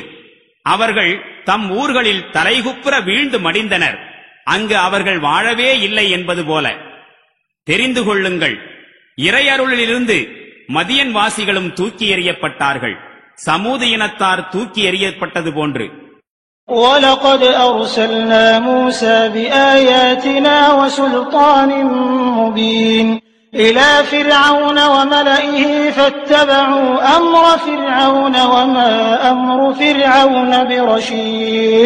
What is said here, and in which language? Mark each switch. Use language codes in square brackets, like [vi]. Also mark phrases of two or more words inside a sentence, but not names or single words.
[ta] அவர்கள் தம் ஊர்களில் தலைகுப்புற வீழ்ந்து மடிந்தனர். அங்கு அவர்கள் வாழவே இல்லை என்பது போல. தெரிந்து கொள்ளுங்கள், இறையருளிலிருந்து மதியன் வாசிகளும் தூக்கி எறியப்பட்டார்கள், சமூது இனத்தார் தூக்கி எறியப்பட்டது போன்று. [ar] وَلَقَدْ أَرْسَلْنَا مُوسَى بِآيَاتِنَا وَسُلْطَانٍ مُبِينٍ إِلَى فِرْعَوْنَ وَمَلَئِهِ فَاتَّبَعُوا أَمْرَ فِرْعَوْنَ وَمَا أَمْرُ فِرْعَوْنَ بِرَشِيدٍ